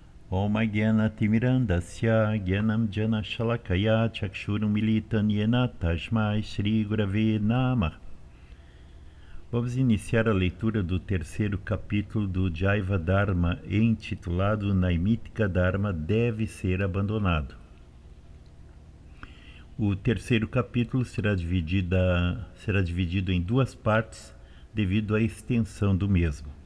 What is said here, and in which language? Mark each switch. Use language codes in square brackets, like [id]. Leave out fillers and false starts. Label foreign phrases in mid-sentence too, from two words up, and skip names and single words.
[sa] ॐ ज्ञान तिमिरान्धस्य ज्ञानं जन शलाकया चक्षुरुं मिलितन् येन तस्मै श्री गुरवे नमः. [pt] Vamos iniciar a leitura do terceiro capítulo do Jaiva Dharma, intitulado Naimitika Dharma deve ser abandonado. O terceiro capítulo será dividido em duas partes devido à extensão do mesmo.